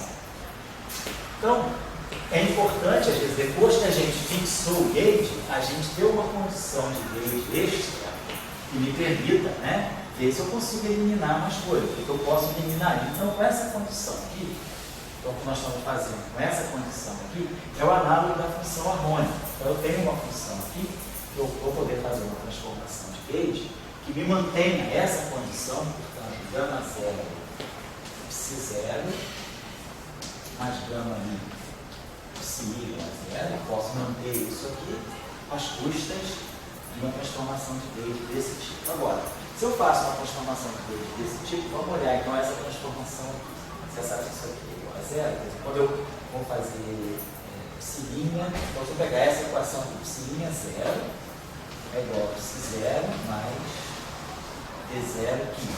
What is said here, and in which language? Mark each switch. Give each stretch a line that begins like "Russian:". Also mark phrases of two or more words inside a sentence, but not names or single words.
Portuguese: Então, é importante, às vezes, depois que a gente fixou o gauge, a gente ter uma condição de gauge extra que me permita, né, ver se eu consigo eliminar mais coisas, que eu posso eliminar. Então, com essa condição aqui, então, o que nós estamos fazendo com essa condição aqui, é o análogo da função harmônica. Então, eu tenho uma função aqui, que eu vou poder fazer uma transformação de gauge, que me mantenha essa condição, portanto, gama 0, psi 0, mais gama I, psi igual a 0, eu posso manter isso aqui às custas de uma transformação de gauge desse tipo. Agora, se eu faço uma transformação de gauge desse tipo, vamos olhar então essa transformação aqui. Você sabe que isso aqui é igual a 0, quando eu vou fazer psi', então se eu pegar essa equação de psi' 0, é igual a psi 0 mais D0 quinto.